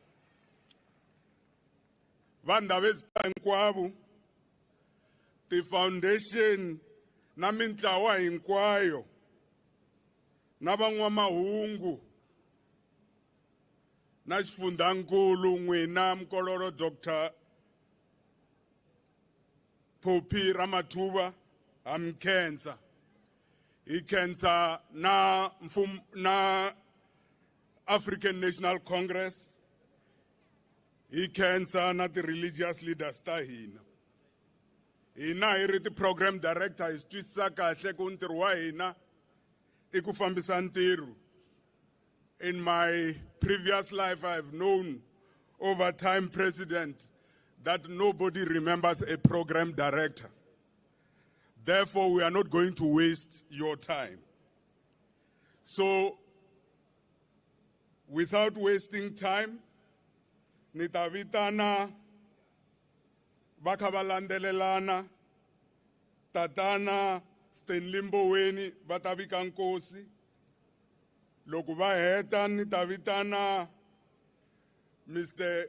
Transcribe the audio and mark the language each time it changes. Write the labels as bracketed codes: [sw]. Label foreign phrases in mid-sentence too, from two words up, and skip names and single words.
[ts] Vandhavesita hinkwavo, ti-foundation na mintlawa hinkwayo na van'wamahungu na xifundhankulu n'wina Mkololo Dr. Phophi Ramathuba ha mi khensa. Hi khensa na African National Congress. Hi khensa na ti- [en] religious leaders [ts] ta hina. Hina hi ri ti- [en] program director [ts] hi swi twisisa kahle ku ntirho wa hina I ku fambisa ntirho. [en] In my previous life, I've known over time, President, that nobody remembers a program director. Therefore, we are not going to waste your time. So, without wasting time, [ts] nitavitana, bakavalandelelana, tatana, Cde Mboweni va ta vika nkosi. Loko va heta ni ta vitana Mr.